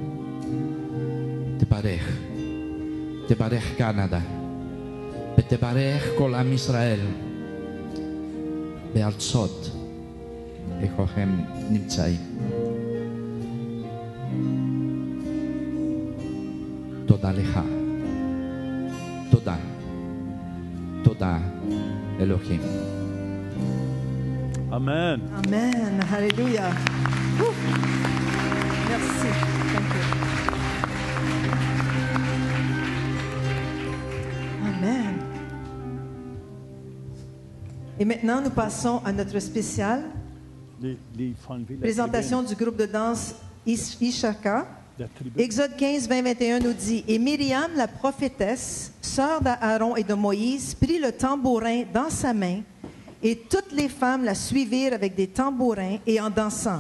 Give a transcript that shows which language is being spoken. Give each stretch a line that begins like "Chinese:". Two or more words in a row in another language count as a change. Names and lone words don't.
Hebrew: תברך קנדה, ותברך כל עם ישראל בארצות איפה הם נמצאים. תודה לך, תודה אלוהים. Amen.
French: Amen. Alléluia. Ouh. Merci.
English: Thank you.
French: Amen. Et maintenant, nous passons à notre spécial présentation du groupe de danse Ishaka. Exode 15, 20, 21 nous dit « Et Myriam, la prophétesse, sœur d'Aaron et de Moïse, prit le tambourin dans sa main, et toutes les femmes la suivirent avec des tambourins et en dansant.